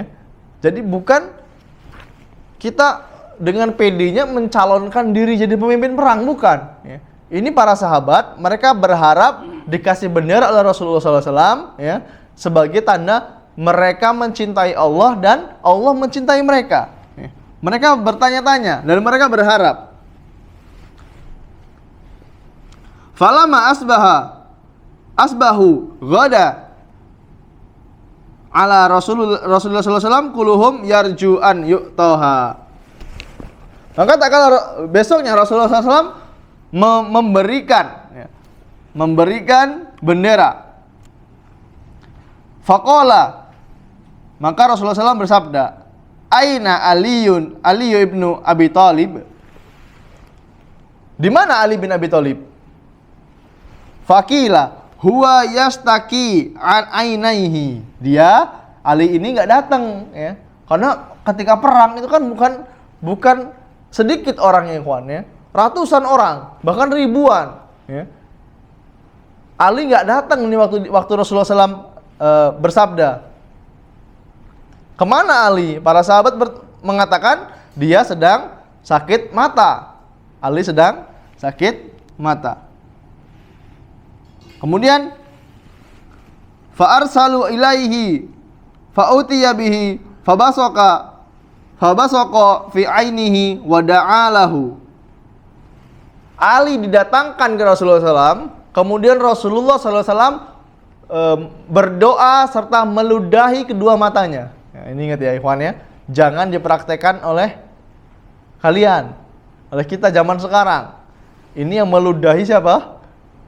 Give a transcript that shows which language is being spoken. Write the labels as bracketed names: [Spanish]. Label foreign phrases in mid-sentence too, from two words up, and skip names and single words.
[Indonesian] Jadi bukan kita dengan PD-nya mencalonkan diri jadi pemimpin perang, bukan. Ya. Ini para sahabat, mereka berharap dikasih bendera oleh Rasulullah SAW, ya, sebagai tanda mereka mencintai Allah dan Allah mencintai mereka. Ya. Mereka bertanya-tanya dan mereka berharap. [Arabic] فلما أصبحوا غدوا على رسول الله ﷺ كلهم يرجو أن يعطاها. [Indonesian] Maka tak kala besoknya Rasulullah SAW memberikan bendera. Faqala, maka Rasulullah SAW bersabda, [Arabic] أين علي بن أبي طالب? [Indonesian] Di mana Ali bin Abi Thalib? [Arabic] فقيل هو يشتكي عن عينيه. [Indonesian] Dia, Ali ini nggak datang, ya, karena ketika perang itu kan bukan sedikit orangnya, ikhwan, ya. Ratusan orang, bahkan ribuan, ya. Ali nggak datang nih waktu Rasulullah SAW bersabda. Kemana Ali? Para sahabat mengatakan dia sedang sakit mata. Ali sedang sakit mata. [Arabic] Kemudian فأرسلوا إليه فأتي به فبصق في عينيه ودعا له. [Indonesian] Ali didatangkan ke Rasulullah SAW, kemudian Rasulullah SAW berdoa serta meludahi kedua matanya. Ya, ini ingat ya ikhwan ya, jangan dipraktekkan oleh kalian, oleh kita zaman sekarang. Ini yang meludahi siapa?